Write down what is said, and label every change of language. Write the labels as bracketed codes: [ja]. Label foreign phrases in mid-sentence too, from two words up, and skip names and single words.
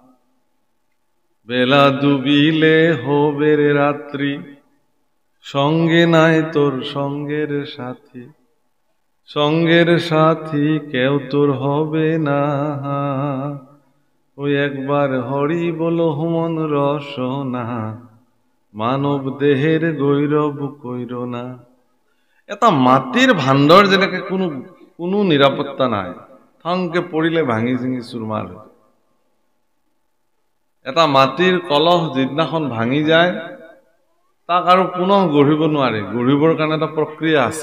[bn] বেলা ডুবিলে হবে রে রাত্রি, সঙ্গে নাই তোর সঙ্গের সাথী, সঙ্গের সাথী কেউ তোর হবে না, ওই একবার হরি বলো মন রসনা, মানৱ দেহের গৈৰৱ কইর না। [as] এটা মাটিৰ ভাণ্ডৰ যেনেকে কোনো নিৰাপত্তা নাই, থংকে পৰিলে ভাঙি চিঙি চুৰমাৰ হৈ। এটা মাটিৰ কলহ যিদিনাখন ভাঙি যায়, তাক আৰু পুনঃ গঢ়িব নোৱাৰে। গঢ়িবৰ কাৰণে এটা প্ৰক্ৰিয়া আছে।